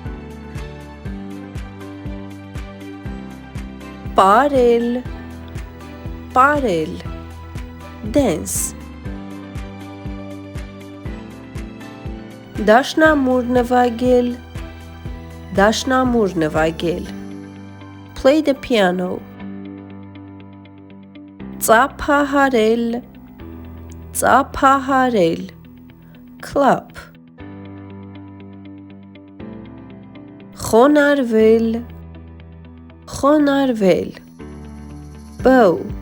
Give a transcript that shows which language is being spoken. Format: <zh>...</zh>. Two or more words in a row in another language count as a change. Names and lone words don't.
<hy>պարել, պարել, dance. դաշնամուր նվագել, դաշնամուր նվագել,</hy> <en>play the piano.</en> <hy>ծափահարել, ծափահարել, clap. խոնարհվել, խոնարհվել, bow.</hy>